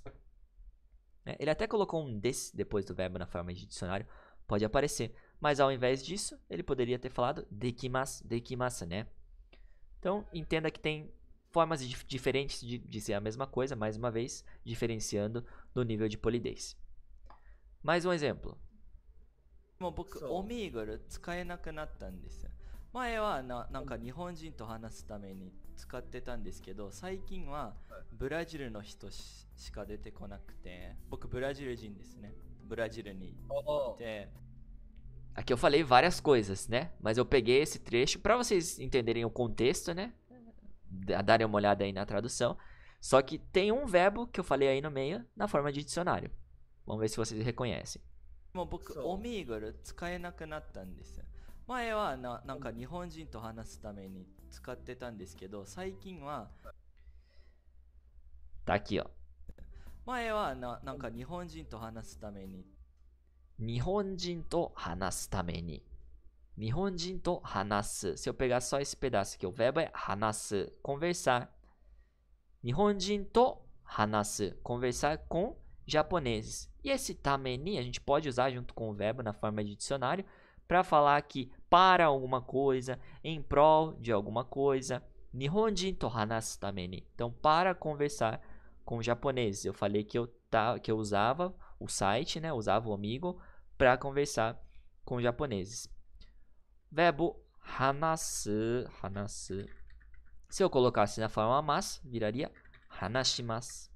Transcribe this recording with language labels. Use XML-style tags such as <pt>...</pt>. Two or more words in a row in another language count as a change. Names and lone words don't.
<pt>Ele até colocou um des depois do verbo na forma de dicionário. Pode aparecer. Mas ao invés disso, ele poderia ter falado</pt> <ja>できます、できます,</ja> <pt>né? Então, entenda que tem formas diferentes de dizer a mesma coisa, mais uma vez, diferenciando no nível de polidez. Mais um exemplo.</pt> <ja>もう僕オミーグル使えなくなったんですよ。前はなんか日本人と話すために使ってたんですけど、最近はブラジルの人しか出てこなくて、僕ブラジル人ですね。ブラジルにいて。</ja> <pt>Aqui eu falei várias coisas, né? Mas eu peguei esse trecho para vocês entenderem o contexto, né? Darem uma olhada aí na tradução. Só que tem um verbo que eu falei aí no meio na forma de dicionário. Vamos ver se vocês reconhecem.</pt> <ja>もう僕オミーグル使えなくなったんですよ。前はなんか日本人と話すために使ってたんですけど、最近は</ja> <pt>Tá aqui, ó.</pt> <ja>前はなんか日本人と話すために日本人と話すために。日本人と話す.</ja> <pt>Se eu pegar só esse pedaço aqui, o verbo é hanasu, conversar.</pt> <ja>日本人と話す,</ja> <pt>conversar com japoneses. E esse</pt> <ja>ために</ja> <pt>a gente pode usar junto com o verbo na forma de dicionário para falar que para alguma coisa, em prol de alguma coisa.</pt> <ja>日本人と話すために.</ja> <pt>Então, para conversar com japoneses. Eu falei que eu usava o site, né? Usava o Amigo para conversar com japoneses.</pt> <ja>Verbo 話す、話す.</ja> <pt>Se eu colocasse na forma mas, viraria hanashimasu.</pt>